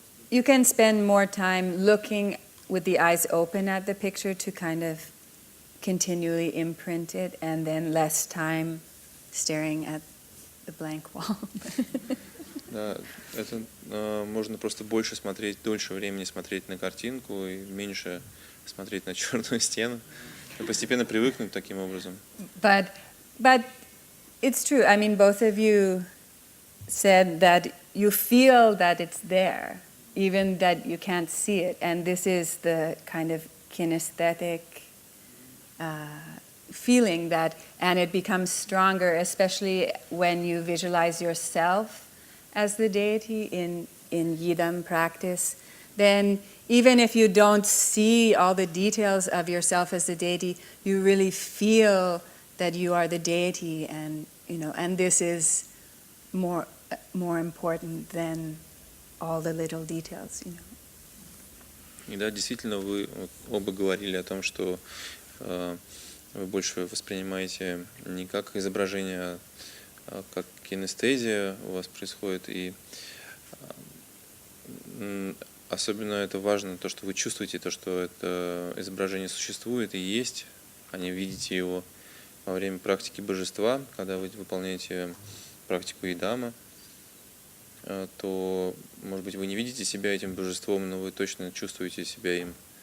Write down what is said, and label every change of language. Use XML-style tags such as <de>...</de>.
<en>You can spend more time looking with the eyes open at the picture to kind of continually imprint it, and then less time staring at the blank wall.</en> <ru>Да, это можно просто больше смотреть, дольше времени смотреть на картинку и меньше смотреть на черную стену. И постепенно привыкнуть таким образом.</ru> <en>But it's true. Both of you said that you feel that it's there, even that you can't see it. And this is the kind of kinesthetic feeling and it becomes stronger, especially when you visualize yourself as the deity in Yidam practice. Then even if you don't see all the details of yourself as the deity, you really feel that you are the deity, and this is more important than all the little details.</en> <ru>И да, действительно, вы оба говорили о том, что вы больше воспринимаете не как изображение, а как кинестезия у вас происходит, и особенно это важно, то, что вы чувствуете, то, что это изображение существует и есть, а не видите его во время практики божества, когда вы выполняете практику идама, то, может быть, вы не видите себя этим божеством, но вы точно чувствуете себя им.</ru>